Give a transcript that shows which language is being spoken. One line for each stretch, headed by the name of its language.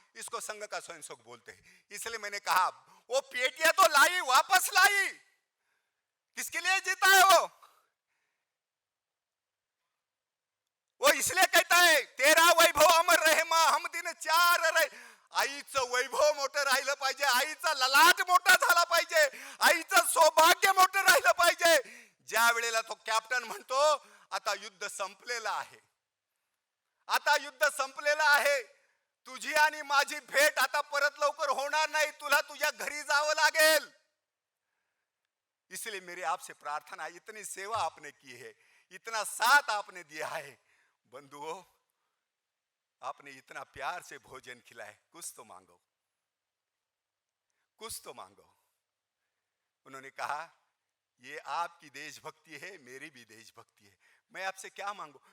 Hindi: इसको संघ का स्वयंसेवक बोलते हैं। इसलिए मैंने कहा वो पेटियां तो लाई, वापस लाई, किसके लिए जीता है वो इसलिए कहता है तेरा वैभव अमर रहे मां, हम दिन 4 रहे।
Marathi: आईचं वैभव मोठं राहिलं पाहिजे, आईचा ललाट मोठा झाला पाहिजे, आईचं सौभाग्य मोठं राहिलं पाहिजे। ज्या वेळेला तो कॅप्टन म्हणतो आता युद्ध संपलेलं आहे, आता युद्ध संपलेलं आहे, तुझी आणि माझी भेट आता परत लवकर होणार नाही, तुला तुझ्या घरी जावं लागेल।
Hindi: इसलिए मेरी आपसे प्रार्थना, इतनी सेवा आपने की है, इतना साथ आपने दिया है बंधुओं, आपने इतना प्यार से भोजन खिलाए, कुछ तो मांगो, कुछ तो मांगो। उन्होंने कहा ये आपकी देशभक्ति है, मेरी भी देशभक्ति है, मैं आपसे क्या मांगू।